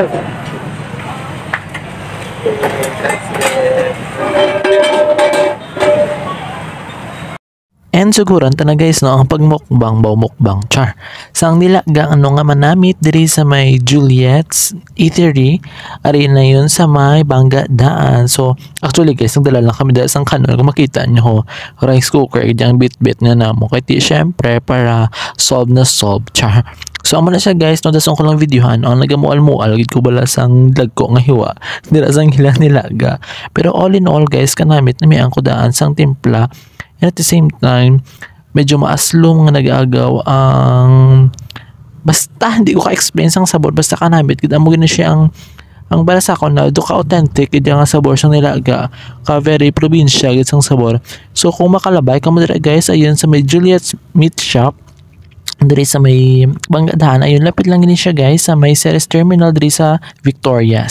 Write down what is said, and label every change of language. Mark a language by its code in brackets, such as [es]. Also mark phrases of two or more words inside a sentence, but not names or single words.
[hil] And siguro na guys no ang pagmukbang mukbang char sang Nilaga ano nga manamit diri sa may Juliet's Eatery ari na yun sa may Bangadaan. So actually guys nagdala lang kami dahil sang kanon kung makita nyo [en] rice cooker [hil] yung bit-bit nga namo kaya di syempre para solve char. So amo na siya guys no dasong ko lang videohan ang nagamual-mual gid ko bala sang dagko nga hiwa dira sang Nilaga. Pero [en] all in all [hil] guys kanamit na may ang kudaan sang timpla. [en] And at the same time, [hil] medyo maaslom nga nag-agaw ang basta hindi ko ka-explain sang sabor basta kanamit kita mo gina siya ang bala sa ako na do ka authentic iti nga sabor sang Nilaga ka very probinsya gid sang sabor. So kung makalabay ka mo dira guys ayun sa may Juliet's Meat Shop diri sa may Bangadaan ayun lapit lang gini siya guys sa may Ceres Terminal diri sa Victorias.